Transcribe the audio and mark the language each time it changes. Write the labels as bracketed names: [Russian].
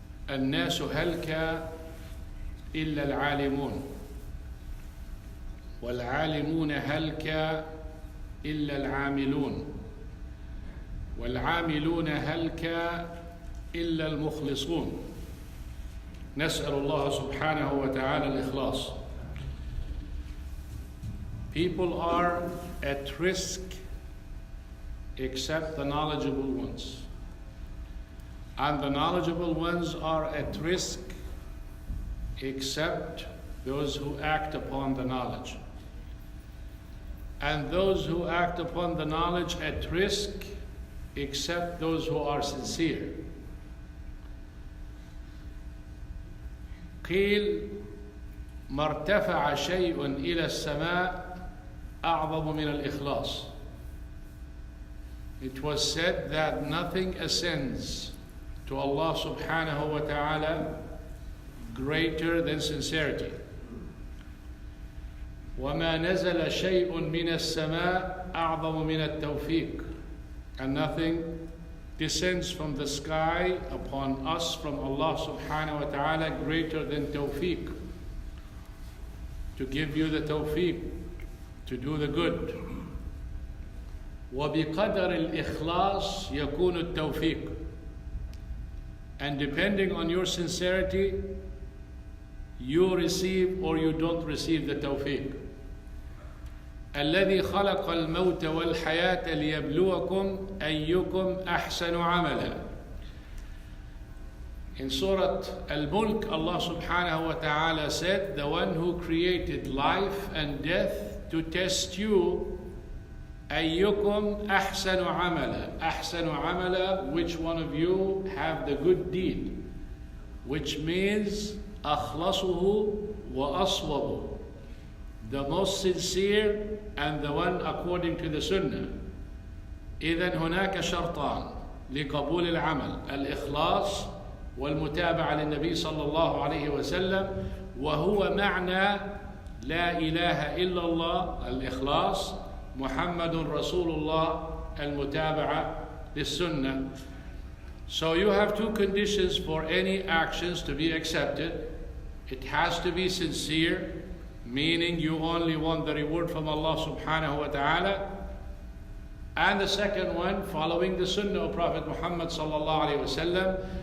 [Arabic] الناس هلك إلا العالمون والعالمون هلك إلا العاملون والعاملون هلك إلا المخلصون نسأل الله سبحانه وتعالى الإخلاص. [English] People are at risk except the knowledgeable ones, and the knowledgeable ones are at risk except those who act upon the knowledge, and those who act upon the knowledge at risk except those who are sincere. [Arabic] قيل ما ارتفع شيء إلى السماء أعظم من الإخلاص. [English] It was said that nothing ascends to Allah subhanahu wa ta'ala greater than sincerity. [Arabic] وما نزل شيء من السماء أعظم من التوفيق. [English] And nothing descends from the sky upon us from Allah subhanahu wa ta'ala greater than tawfiq, to give you the tawfiq to do the good. [Arabic] وبقدر الإخلاص يكون التوفيق. [English] And depending on your sincerity, you receive or you don't receive the tawfiq. [Arabic] الذي خلق الموت والحياة ليبلوكم أيكم أحسن عملا. [English] In Surah Al-Mulk, Allah subhanahu wa ta'ala said, the one who created life and death to test you, [Arabic] أيكم أحسن عملا. أحسن عملا, [English] which one of you have the good deed, which means [Arabic] أخلصه وأصوبه, [English] the most sincere and the one according to the sunnah. [Arabic] إذن هناك شرطان لقبول العمل: الإخلاص والمتابعة للنبي صلى الله عليه وسلم، وهو معنى لا إله إلا الله الإخلاص، محمد رسول الله المتابعة للسنة. [English] So you have two conditions for any actions to be accepted. It has to be sincere, meaning you only want the reward from Allah subhanahu wa ta'ala. And the second one, following the sunnah of Prophet Muhammad sallallahu alayhi wa sallam.